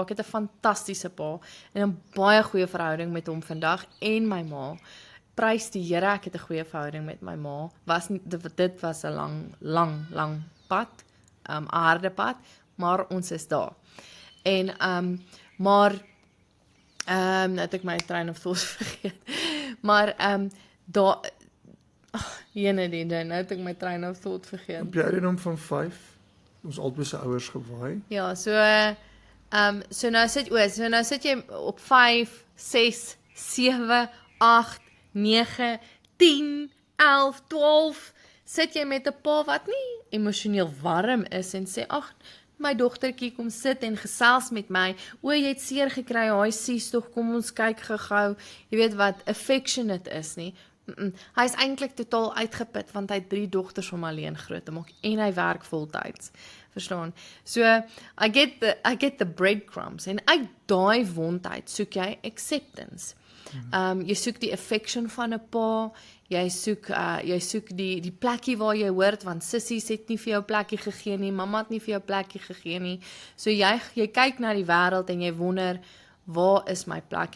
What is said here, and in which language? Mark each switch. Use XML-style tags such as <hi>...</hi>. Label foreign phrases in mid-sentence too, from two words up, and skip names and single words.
<af>Ek het 'n fantastiese pa en 'n baie goeie verhouding met hom vandag en my ma. Prys die Here, ek het 'n goeie verhouding met my ma. Dit was 'n lang pad, 'n harde pad, maar ons is daar. En nou het ek my</af> <en>train of thought</en> <af>vergeet. Maar daar jene die nou het ek my</af> <en>train of thought</en> <af>vergeet. Op die ouderdom van 5, ons albei se ouers gewaai. Ja, so nou sit jy op 5, 6, 7, 8, 9, 10, 11, 12 sit jy met 'n pa wat nie emosioneel warm is en sê ag, my dogtertjie kom sit en gesels met my. O, jy het seer gekry, hy sies tog, kom ons kyk gou-gou. Jy weet wat affectionate is nie. Hy is eintlik totaal uitgeput want hy het 3 dogters om alleen groot te maak en hy werk voltyds. Verstaan?</af> <en>So I get the breadcrumbs</en> <af>en uit daai wondheid soek jy acceptance. Jy soek die affection van 'n pa, jy soek die plekkie waar jy hoort want sissies het nie vir jou plekkie gegee nie, mamma het nie vir jou plekkie gegee nie. So jy kyk na die wêreld en jy wonder, waar is my plek?</af>